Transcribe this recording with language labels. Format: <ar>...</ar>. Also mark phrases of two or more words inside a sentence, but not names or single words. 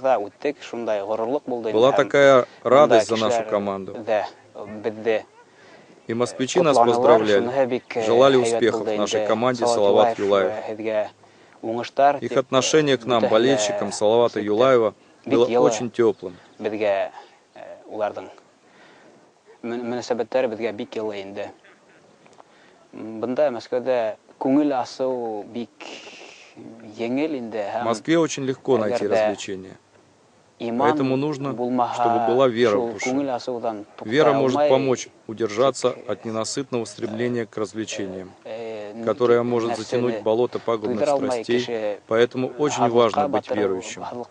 <ru>Была такая радость за нашу команду. И москвичи нас поздравляли, желали успехов нашей команде Салават Юлаев. Их отношение к нам, болельщикам Салавата Юлаева, было очень теплым.</ru> <ba>Улардың мөнәсәбәтләре безгә бик йылы инде. Бында Мәскәүдә күңел асу бик еңел инде.</ba> <ru>В Москве очень легко найти развлечения. Поэтому нужно, чтобы была вера в душе. Вера может помочь удержаться от ненасытного стремления к развлечениям, которое может затянуть болото пагубных страстей, поэтому очень важно быть верующим.</ru>